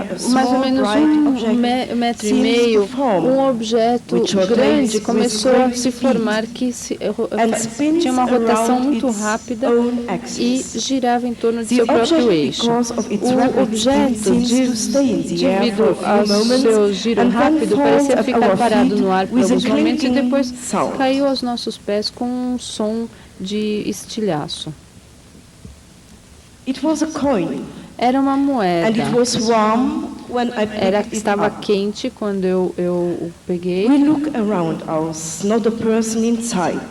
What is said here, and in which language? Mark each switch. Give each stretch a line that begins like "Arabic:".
Portuguese: Mais ou menos 1,5 metros, um objeto grande começou a se formar que tinha uma rotação muito rápida e girava em torno de seu próprio eixo. O objeto, devido ao seu giro rápido, parecia ficar parado no ar por alguns momentos e depois caiu aos nossos pés com um som de estilhaço.
English: It was a coin,
Portuguese: Era uma moeda.
English: and it was warm when I picked it
Portuguese: Estava
English: up.
Portuguese: quente quando eu o peguei.
English: We look around us, not a person inside.